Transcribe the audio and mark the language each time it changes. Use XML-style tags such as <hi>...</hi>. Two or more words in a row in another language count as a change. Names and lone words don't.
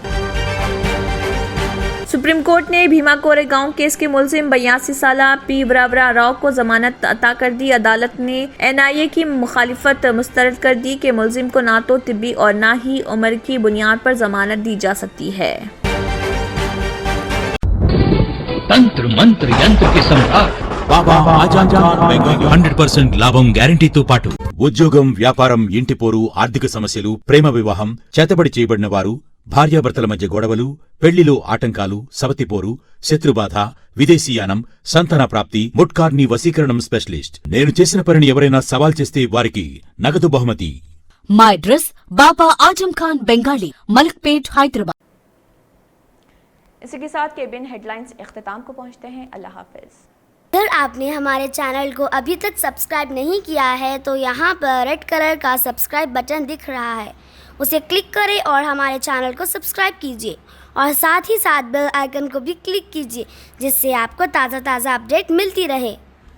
<ur>سپریم کورٹ نے بھیما کورے گاؤں کیس کے ملزم 82 سالہ P ورورا راؤ کو ضمانت عطا کر دی۔ عدالت نے NIA کی مخالفت مسترد کر دی کہ ملزم کو نہ تو طبی اور نہ ہی عمر کی بنیاد پر ضمانت دی جا سکتی ہے۔ تنتر منتر ینتر کی سمراٹ</ur> <te>బాబా ఆజాన్ ఖాన్ బెంగాలీ 100% లాభం గ్యారంటీతో పాటు ఉద్యోగం, వ్యాపారం, ఇంటి పోరు, ఆర్థిక సమస్యలు, ప్రేమ వివాహం, చేతబడి చేయబడిన వారు, భార్యాభర్తల మధ్య గొడవలు, పెళ్లిలో ఆటంకాలు, సవతిపోరు, శత్రుబాధ, విదేశీయానం, సంతాన ప్రాప్తి, ముట్కార్ని వశీకరణం స్పెషలిస్ట్। నేను చేసిన పనిని ఎవరైనా సవాల్ చేస్తే వారికి నగదు బహుమతి। మా అడ్రస్ బాబా ఆజం ఖాన్ బెంగాలీ, మలక్పేట్, హైదరాబాద్۔</te> <ur>اسی کے ساتھ KBN ہیڈ لائنز اختتام کو پہنچتے ہیں۔ اللہ حافظ۔ اگر آپ نے ہمارے چینل کو ابھی تک سبسکرائب نہیں کیا ہے تو یہاں پر</ur> <en>red colour</en> <ur>کا</ur> <en>subscribe button</en> <ur>دکھ رہا ہے، اسے کلک کریں اور ہمارے چینل کو سبسکرائب کیجیے، اور ساتھ ہی ساتھ</ur> <en>bell icon</en> <ur>کو بھی کلک کیجیے، جس سے آپ کو تازہ اپڈیٹ ملتی رہے۔</ur>